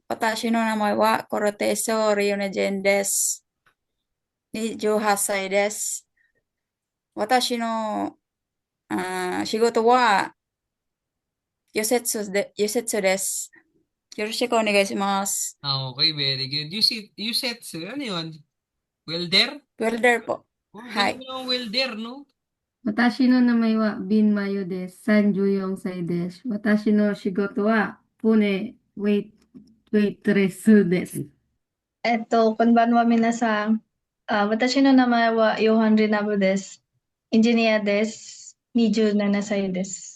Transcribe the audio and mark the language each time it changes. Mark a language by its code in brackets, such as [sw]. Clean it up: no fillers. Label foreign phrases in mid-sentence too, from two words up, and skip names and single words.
[ja] 私の名前はコルテソ・リオネジェンです。28歳です。私の仕事は輸血です。よろしくお願いします。 [en] Okay, very good. You said, [tl] sir, ano yun? Welder? Welder po. Oh, galing [ja] はい。 [tl] mo ng welder, no? [ja] 私の名前はビンマユです。34歳です。私の仕事はウェイトレスです。こんばんは、皆さん。私の名前はヨハン・リナブです。エンジニアです。27歳です。